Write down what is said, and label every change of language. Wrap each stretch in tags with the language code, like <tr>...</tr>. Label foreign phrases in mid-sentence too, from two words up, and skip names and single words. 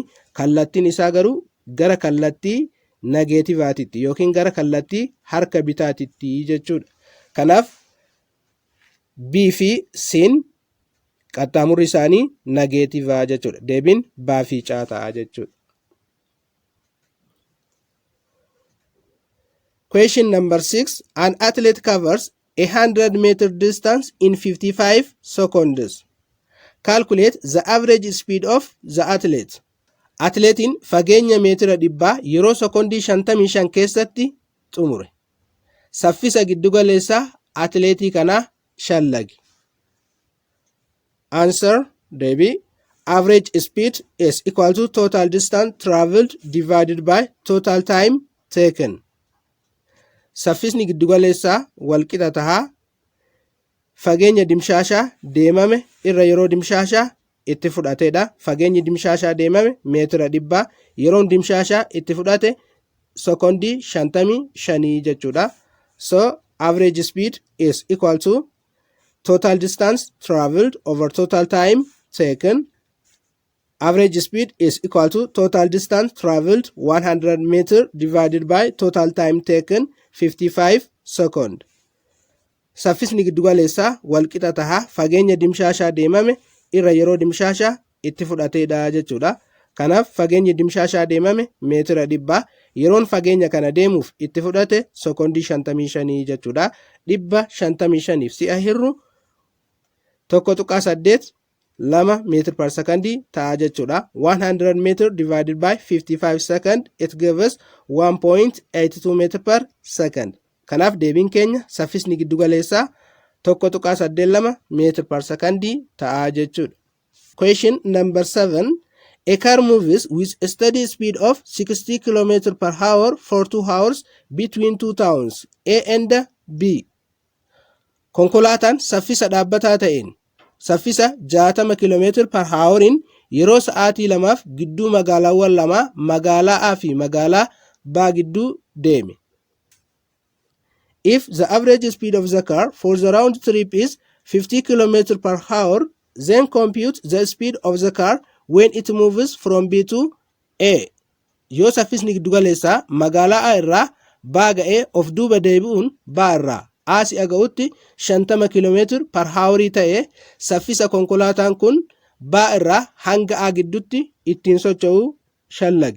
<om>Kallattiin isaa garuu gara kallattii negeetiivaatitti yookiin gara kallattii harka bitaatitti jechuudha. Kanaaf B fi C'n qaxxaamurri isaanii negeetiiva jechuudha. Deebiin baa fi caa ta'a jechuudha.</om> <en>Question number 6. An athlete covers 100-meter distance in 55 seconds. Calculate the average speed of the athlete.</en> <om>Atleetiin fageenya meetira 100 yeroo sekondii 55 keessatti xumure. Saffisa giddugaleessaa atleetii kanaa shallagi. Answer deebii.</om> <en>Average speed is equal to total distance traveled divided by total time taken.</en> <om>Saffisni giddugaleessaa walqixa tahaa fageenya dimshaashaa deemame irra yeroo dimshaashaa itti fudhatedha. Fageenyi dimshaashaa deemame meetira 100 yeroon dimshaashaa itti fudhate sekondii 55 jechuudha.</om> <en>So average speed is equal to total distance traveled over total time taken. Average speed is equal to total distance traveled 100 meter divided by total time taken 55 second.</en> <om>Saffisni giddugaleessaa walqixa tahaa fageenya dimshaashaa deemame irra yeroo dimshaashaa itti fudhatedha jechuudha. Kanaaf fageenyi dimshaashaa deemame meetira 100 yeroon fageenya kana deemuuf itti fudhate sekondii 55 jechuudha. 155 si'a hirru 1.8 2</om> <en>meter per second</en> <om>ta'a jechuudha.</om> <en>100 meter divided by 55 second it gives 1.82 meter per second.</en> <om>Kanaaf deebiin keenya saffisni giddugaleessaa 1.82</om> <en>meter per second</en> <om>ta'a jechuudha.</om> <en>Question number 7. A car moves with a steady speed of 60 km per hour for 2 hours between two towns A and B.</en> <om>Konkolaataan saffisa dhaabbataa ta'een saffisa 60</om> <en>km per hourin</en> <om>yeroo sa'aatii 2 gidduu magaalaawwan lama magaalaa A fi magaalaa B gidduu deeme.</om> <en>If the average speed of the car for the round trip is 50 km per hour, then compute the speed of the car when it moves from B to A.</en> <om>Yoo saffisni giddugaleessaa magaalaa A irraa B ga'ee of duuba deebi'uun B irraa A si'a ga'utti 50</om> <en>km per hour</en> <om>ta'ee saffisa konkolaataan kun B irraa hanga A gidduutti ittiin socho'uu shallagi.</om>